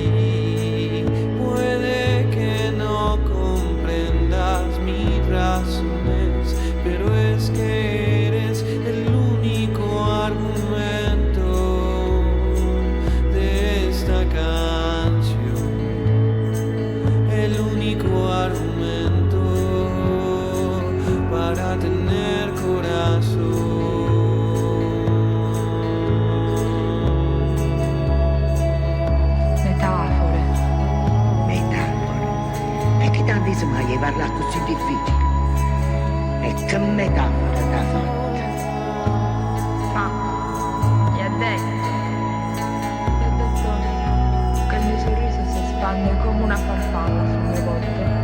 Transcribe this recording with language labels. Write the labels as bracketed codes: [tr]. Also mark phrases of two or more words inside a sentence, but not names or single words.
[es] Puede que no mis razones, pero es que eres el único argumento de esta canción, el único argumento para tener corazón. [it] Mai llevarla così difficile. E che metafora t'ha fatta? Ma gli ha detto che il mio sorriso si espande come una farfalla sul mio volto.